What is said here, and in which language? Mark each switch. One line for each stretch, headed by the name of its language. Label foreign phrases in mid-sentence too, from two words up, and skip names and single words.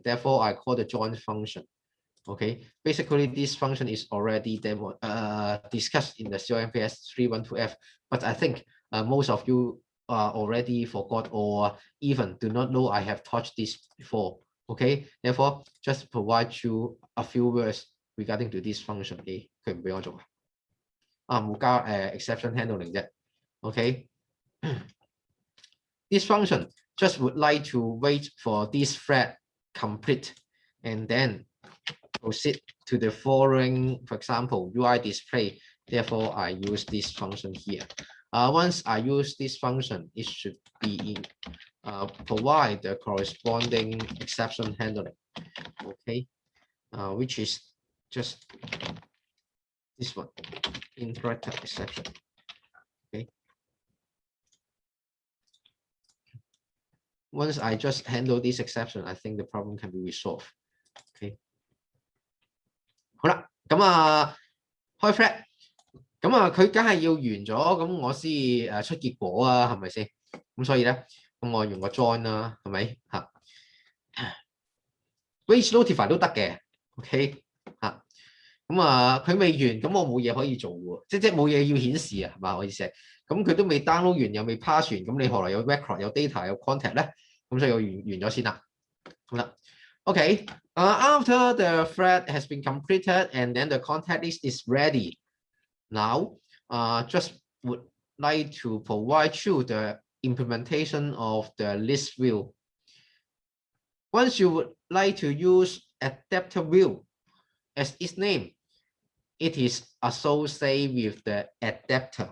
English: Therefore, I call the join function. Okay, basically this function is already discussed in the S313F, but I think most of you already forgot or even do not know I have touched this before. Okay, therefore just provide you a few words regarding to this function.
Cantonese: 佢唔俾我做冇加
English: exception handling 啫。Okay, this function just would like to wait for this thread complete and then proceed to the following, for example, UI display. Therefore, I use this function here. Once I use this function, it should be provide the corresponding exception handling. Okay, which is just this one, interactive exception. Okay. Once I just handle this exception, I think the problem can be resolved.
Cantonese: Okay. 好啦，咁開 thread，咁佢梗係要完咗，咁我先出結果啊，係咪先？咁所以咧，咁我用個 join 啦，係咪嚇 ？
English: Wait notify
Cantonese: 都得嘅 ，OK 嚇。咁佢未完，咁我冇嘢可以做喎，即冇嘢要顯示啊，係嘛？我意思係，咁佢都未 download 完，又未 pass 完，咁你何來有 record、有 data、有 contact 咧？咁所以我完咗先啦，好啦。
English: Okay, after the thread has been completed and then the contact list is ready, now just would like to provide you the implementation of the list view. Once you would like to use adapter view as its name, it is associated with the adapter.